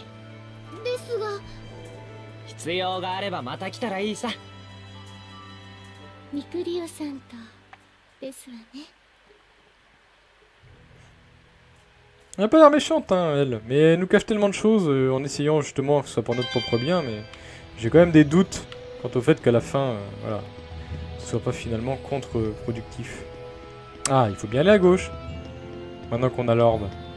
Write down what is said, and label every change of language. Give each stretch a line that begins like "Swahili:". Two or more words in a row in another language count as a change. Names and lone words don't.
Japanese: ですが、必要があればまた来たらいいさ。ミクリオさんとですわね。
French: Elle a pas l'air méchante, hein, elle. Mais elle nous cache tellement de choses en essayant justement que ce soit pour notre propre bien, mais j'ai quand même des doutes. Quant au fait qu'à la fin, voilà, ce soit pas finalement contre-productif. Ah, il faut bien aller à gauche. Maintenant qu'on a l'orbe.